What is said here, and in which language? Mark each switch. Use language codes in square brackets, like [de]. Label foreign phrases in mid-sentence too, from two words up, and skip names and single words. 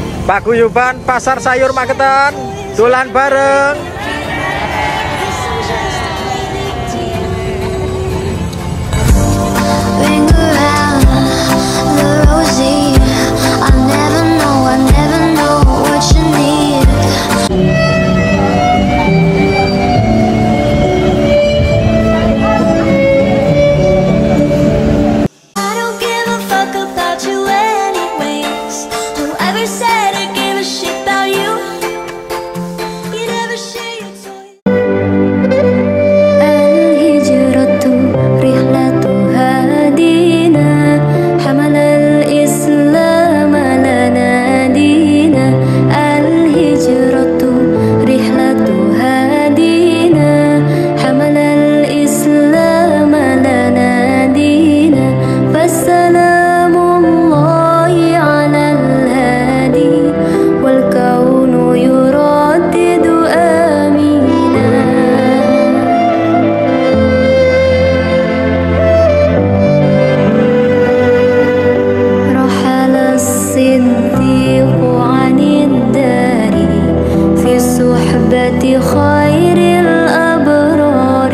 [jv] paguyuban pasar sayur Magetan, dolan bareng. [en] Ring around the rosy. I never know what you need. I don't give a fuck about you anyways. Whoever said I gave a shit about you, you never share your toys. [ar] الهجرة رحلة هادينا، حمل الإسلام لنا دينا. الهجرة رحلة هادينا، حمل الإسلام لنا دينا. فسلام الله على الهادي، والكون يردد آمينا. رحل الصديق عن الدار في صحبة خير الأبرار.